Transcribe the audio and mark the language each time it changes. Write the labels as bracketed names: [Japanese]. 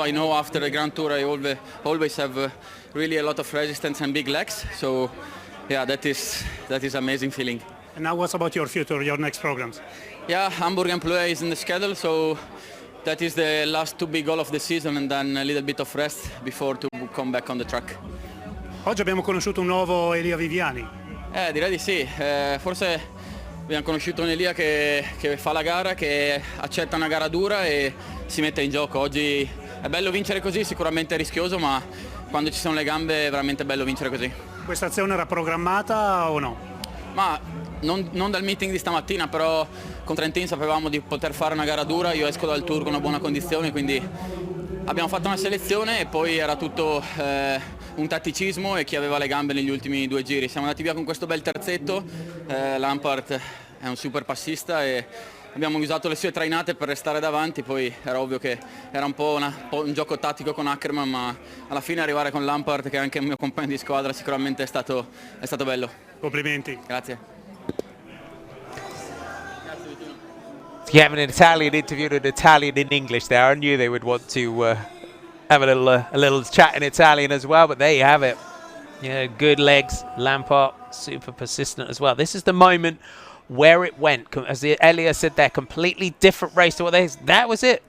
[English] I know after the Grand Tour I always have really a lot of resistance and big legs. So yeah, that is amazing feeling. And now what's about your future, your next programs? Yeah, Hamburg and Ploé is in the schedule, so that is the last 2 big goals of the season, and then a little bit of rest before to come back on the track. [Italian] Oggi abbiamo conosciuto un nuovo Elia Viviani. Direi di sì, forse abbiamo conosciuto un Elia che fa la gara, che accetta una gara dura e si mette in gioco. Oggi è bello vincere così, sicuramente è rischioso, ma quando ci sono le gambe è veramente bello vincere così. Questa azione era programmata o no? Ma non dal meeting di stamattina, però con Trentin sapevamo di poter fare una gara dura. Io esco dal tour con una buona condizione, quindi abbiamo fatto una selezione e poi era tutto un tatticismo e chi aveva le gambe negli ultimi 2 giri. Siamo andati via con questo bel terzetto. Lampaert è un super passista e abbiamo usato le sue trainate per restare davanti. Poi era ovvio che era un po' un gioco tattico con Ackermann, ma alla fine arrivare con Lampaert, che è anche il mio compagno di squadra, sicuramente è stato bello. Complimenti. Grazie. [English] You have an Italian interview, an Italian in English there. I knew they would want to have a little chat in Italian as well, but there you have it. Yeah, good legs. Lampaert, super persistent as well. This is the moment where it went. As Elia said there, completely different race to what they... That was it.